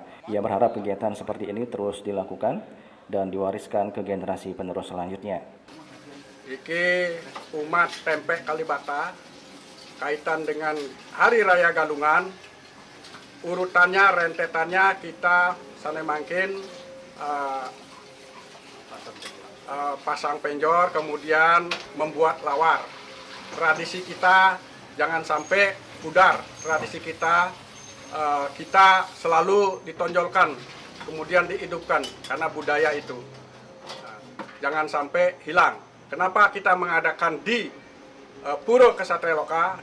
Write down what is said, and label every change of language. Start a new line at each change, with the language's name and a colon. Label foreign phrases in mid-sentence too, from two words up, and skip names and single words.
Indonesian: Ia berharap kegiatan seperti ini terus dilakukan dan diwariskan ke generasi penerus selanjutnya. Iki umat Tempek Kalibata kaitan dengan Hari Raya Galungan, urutannya, rentetannya kita sana mangkin pasang penjor, kemudian membuat lawar. Tradisi kita jangan sampai pudar, tradisi kita kita selalu ditonjolkan, kemudian dihidupkan karena budaya itu. Jangan sampai hilang. Kenapa kita mengadakan di Pura Kesatria Loka?